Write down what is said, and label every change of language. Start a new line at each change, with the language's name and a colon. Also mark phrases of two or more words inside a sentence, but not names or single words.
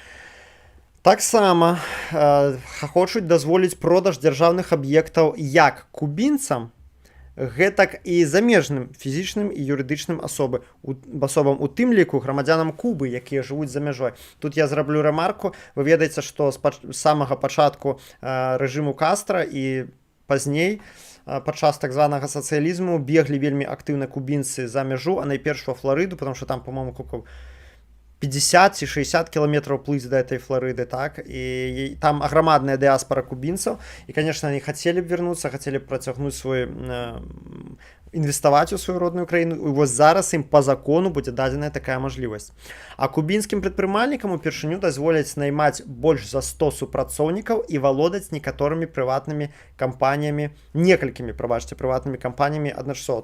Belarusian: Таксама хочуць дазволіць продаж дзяржаўных аб'ектаў як кубінцам, гэтак і замежным фізічным і юрыдычным асобам, у тым ліку грамадзянам Кубы, якія жывуць за мяжой. Тут я зраблю рамарку. Вы ведаеце, што з самага пачатку рэжыму Кастра і пазней падчас так званага сацыялізму беглі вельмі актыўна кубінцы за мяжу, а найперш ва Флорыду,
Russian: потому что там, по-моему,
Belarusian: 50 ці 60 кіламетраў плыць да этой Флорыды, так, і там аграмадная дыаспара кубінцаў, і,
Russian: конечно, они
Belarusian: хацелі б вярнуцца, хацелі б працягнуць свой інвеставаць у сваю родную краіну, і вось зараз ім па закону будзе дадзеная такая мажлівасць. А кубінскім прадпрымальнікам упершыню дазволяць наймаць больш за 100 супрацоўнікаў і валодаць некаторымі прыватнымі кампаніямі, некалькімі, прабачце, прыватнымі кампаніямі адначасова.